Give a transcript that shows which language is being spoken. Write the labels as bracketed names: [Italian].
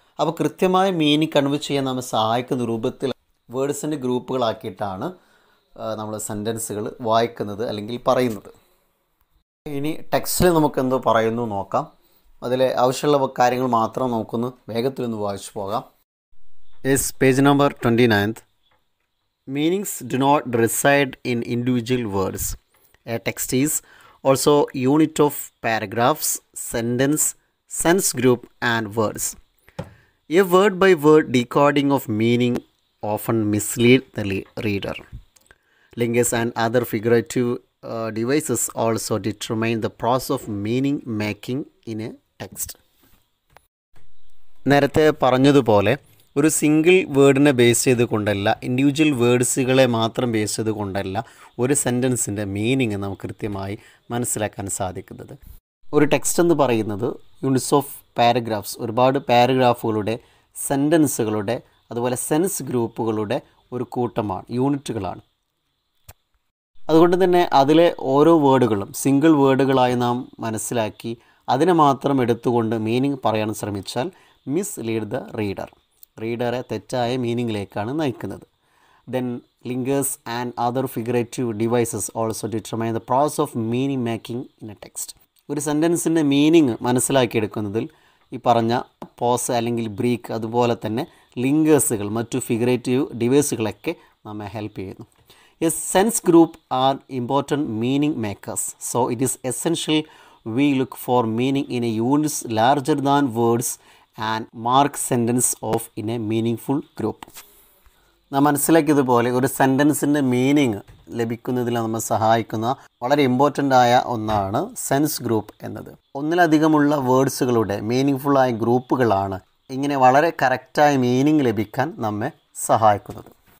[Malayalam] അപ്പോൾ കൃത്യമായ meaning convey ചെയ്യാൻ നമ്മെ സഹായിക്കുന്ന രൂപത്തിൽ വേർഡ്സിൻ്റെ ഗ്രൂപ്പുകളാക്കിയിട്ടാണ് നമ്മൾ സെൻറ്റൻസുകൾ വായിക്കുന്നത് അല്ലെങ്കിൽ പറയുന്നത്. ഇനി ടെക്സ്റ്റിൽ നമുക്ക് എന്തോ പറയുന്നു നോക്കാം. അതിലെ ആവശ്യമുള്ള കാര്യങ്ങൾ മാത്രം നമുക്കൊന്ന് വേഗത്തിലൊന്ന് വായിച്ചു പോകാം. Yes, page number 29. [English] Meanings do not reside in individual words. A text is also unit of paragraphs, sentence, sense group and words. A word-by-word decoding of meaning often misleads the reader. Linguists and other figurative devices also determine the process of meaning making in a text. [Malayalam] നേരത്തെ പറഞ്ഞതുപോലെ ഒരു single വേർഡിനെ base ചെയ്തുകൊണ്ടല്ല, individual വേർഡ്സുകളെ മാത്രം base ചെയ്തുകൊണ്ടല്ല ഒരു സെൻറ്റൻസിൻ്റെ meaning നമുക്ക് കൃത്യമായി മനസ്സിലാക്കാൻ സാധിക്കുന്നത്. ഒരു ടെക്സ്റ്റ് എന്ന് പറയുന്നത് [English] units of paragraphs, [Malayalam] ഒരുപാട് പാരഗ്രാഫുകളുടെ, സെൻറ്റൻസുകളുടെ, അതുപോലെ സെൻസ് ഗ്രൂപ്പുകളുടെ ഒരു കൂട്ടമാണ്, യൂണിറ്റുകളാണ്. അതുകൊണ്ട് തന്നെ അതിലെ ഓരോ വേർഡുകളും സിംഗിൾ വേർഡുകളായി നാം മനസ്സിലാക്കി അതിനെ മാത്രം എടുത്തുകൊണ്ട് മീനിങ് പറയാൻ ശ്രമിച്ചാൽ മിസ്ലീഡ് ദ റീഡറെ തെറ്റായ മീനിങ്ങിലേക്കാണ് നയിക്കുന്നത്. [English] Then linkers and other figurative devices also determine the process of meaning making in a text. [Malayalam] ഒരു സെൻറ്റൻസിൻ്റെ മീനിങ് മനസ്സിലാക്കിയെടുക്കുന്നതിൽ ഈ പറഞ്ഞ പോസ് അല്ലെങ്കിൽ ബ്രീക്ക്, അതുപോലെ തന്നെ ലിങ്കേഴ്സുകൾ, മറ്റു ഫിഗറേറ്റീവ് ഡിവൈസുകളൊക്കെ നമ്മെ ഹെൽപ്പ് ചെയ്യുന്നു. [English] A sense group are important meaning makers. So it is essential we look for meaning in a units larger than words and mark sentence off in a meaningful group. [Malayalam] നാം മനസ്സിലാക്കിയതുപോലെ ഒരു സെൻറ്റൻസിൻ്റെ meaning ലഭിക്കുന്നതിൽ നമ്മെ സഹായിക്കുന്ന വളരെ important ആയ ഒന്നാണ് sense group എന്നത്. ഒന്നിലധികമുള്ള വേർഡ്സുകളുടെ മീനിങ്ഫുള്ളായ ഗ്രൂപ്പുകളാണ് ഇങ്ങനെ വളരെ കറക്റ്റായ മീനിങ് ലഭിക്കാൻ നമ്മെ സഹായിക്കുന്നത്.